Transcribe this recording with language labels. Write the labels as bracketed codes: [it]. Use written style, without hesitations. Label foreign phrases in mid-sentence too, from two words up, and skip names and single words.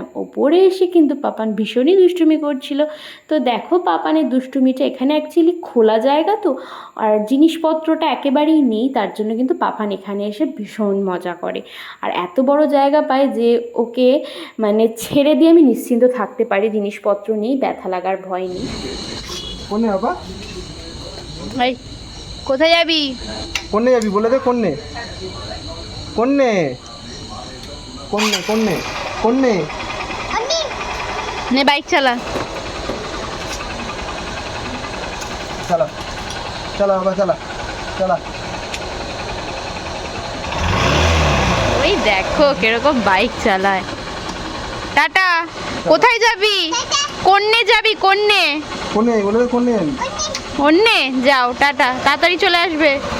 [bn] ওপরে এসে কিন্তু পাপান ভীষণই দুষ্টুমি করছিল। তো দেখো পাপানের দুষ্টুমিটা, এখানে অ্যাকচুয়ালি খোলা জায়গা তো, আর জিনিসপত্রটা একেবারেই নেই, তার জন্য কিন্তু পাপান এখানে এসে ভীষণ মজা করে। আর এত বড় জায়গা পায় যে ওকে ছেড়ে দিয়ে আমি নিশ্চিন্ত থাকতে পারি, জিনিসপত্র নেই, ব্যথা লাগার ভয় নেই। কোনে বাবা? এই কোথায় যাবি? কোনে যাবি বলে দে। কোনে কোনে কোনে কোনে কোনে নে বাইক চালা। চালা চালা বাবা চালা চালা। ওই দেখো কিরকম বাইক চালায়। টাটা। কোথায় যাবি? কোন্নে যাবি? কোন্নে? কোনে বলে দে কোনে। অন্যে যাও, টাটা, তাড়াতাড়ি চলে আসবে।